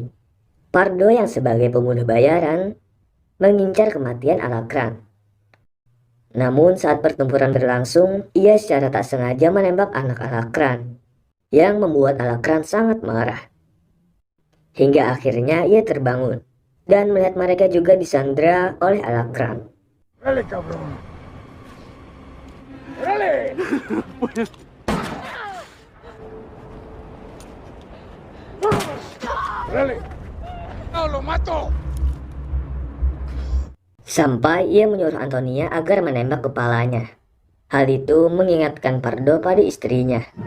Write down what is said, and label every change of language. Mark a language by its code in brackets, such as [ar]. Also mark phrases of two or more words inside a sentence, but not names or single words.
[id] Pardo yang sebagai pembunuh bayaran mengincar kematian Alacrán. Namun saat pertempuran berlangsung, ia secara tak sengaja menembak anak Alacrán, yang membuat Alacrán sangat marah. Hingga akhirnya ia terbangun dan melihat mereka juga disandra oleh Alacrán. [es] ¡Órale, cabrón! ¡Órale! ¡Órale! ¡No, lo mato! [id] Sampai ia menyuruh Antonia agar menembak kepalanya. Hal itu mengingatkan Pardo pada istrinya.